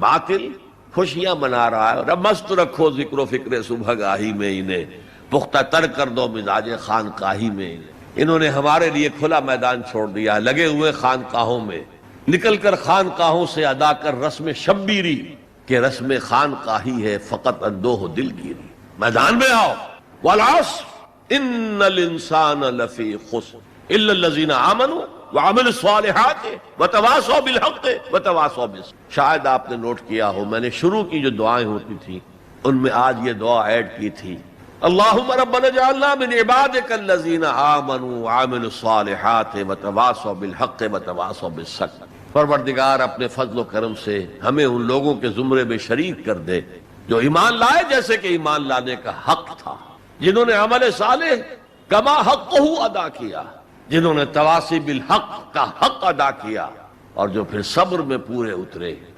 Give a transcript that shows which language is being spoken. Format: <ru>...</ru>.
<ur>باطل خوشیاں منا رہا ہے. رب مست رکھو ذکر و فکر صبح گاہی میں انہیں، پختہ تر کر دو مزاج خانقاہی میں انہیں. انہوں نے ہمارے لیے کھلا میدان چھوڑ دیا، لگے ہوئے خانقاہوں میں، نکل کر خانقاہوں سے ادا کر رسم شبیری کہ رسم خانقاہی ہے فقط اندوہ دل گیری. میدان میں آؤ.</ur> <ar>والعصر ان الانسان لفی خسر الا الذین آمنوا وعملوا الصالحات وتواصوا بالحق وتواصوا بالصبر.</ar> <ur>شاید آپ نے نوٹ کیا ہو میں نے شروع کی جو دعائیں ہوتی تھی ان میں آج یہ دعا ایڈ کی تھی،</ur> <ar>اللہم ربنا اجعلنا من عبادک الذین آمنوا وعملوا الصالحات وتواصوا بالحق وتواصوا بالصبر.</ar> <ur>پروردگار اپنے فضل و کرم سے ہمیں ان لوگوں کے زمرے میں شریک کر دے جو ایمان لائے جیسے کہ ایمان لانے کا حق تھا، جنہوں نے عمل صالح کما حقہ ادا کیا، جنہوں نے تواصی بالحق کا حق ادا کیا، اور جو پھر صبر میں پورے اترے.</ur>